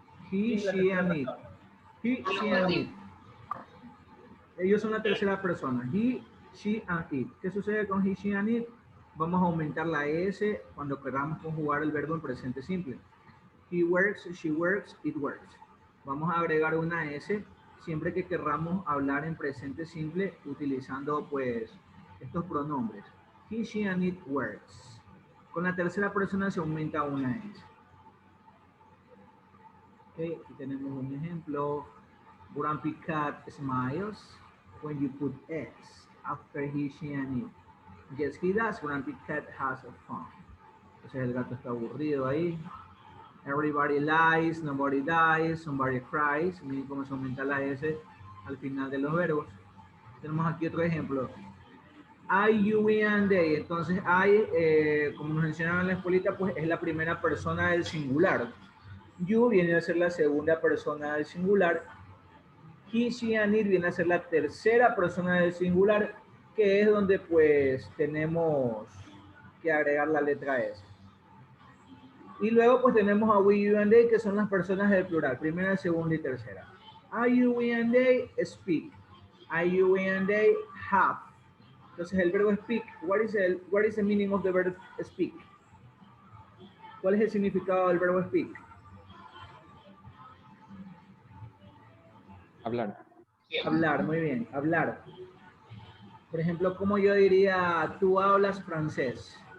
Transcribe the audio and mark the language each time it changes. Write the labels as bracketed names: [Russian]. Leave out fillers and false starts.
[English] He, she, and it. He, she, and it. [Spanish] Ellos son la tercera persona. [English] He, she, and it. [Spanish] ¿Qué sucede con he, she, and it? Vamos a aumentar la S cuando queramos conjugar el verbo en presente simple. [English] He works, she works, it works. [Spanish] Vamos a agregar una S siempre que querramos hablar en presente simple utilizando pues estos pronombres. [English] He, she, and it works. [Spanish] Con la tercera persona se aumenta una S. Okay, aquí tenemos un ejemplo. [English] Grumpy cat smiles when you put S after he, she, and it. Yes, he does. Grumpy cat has a fun. [Spanish] Entonces el gato está aburrido ahí. [English] Everybody lies, nobody dies, somebody cries. [Spanish] Miren cómo se aumenta la S al final de los verbos. Tenemos aquí otro ejemplo. [English] I, you, we, and they. [Spanish] Entonces, I, como nos enseñaron en la escuelita, pues es la primera persona del singular. You viene a ser la segunda persona del singular. He, she, and it viene a ser la tercera persona del singular, que es donde pues tenemos que agregar la letra S. Y luego pues tenemos a we, you, and they, que son las personas del plural, primera, segunda y tercera. [English] I, you, we, and they speak. I, you, we, and they have. [Spanish] Entonces el verbo speak, [English] what is the meaning of the verb speak? [Spanish] ¿Cuál es el significado del verbo speak? Hablar. Hablar, muy bien, hablar. Por ejemplo, ¿cómo yo diría, tú hablas francés?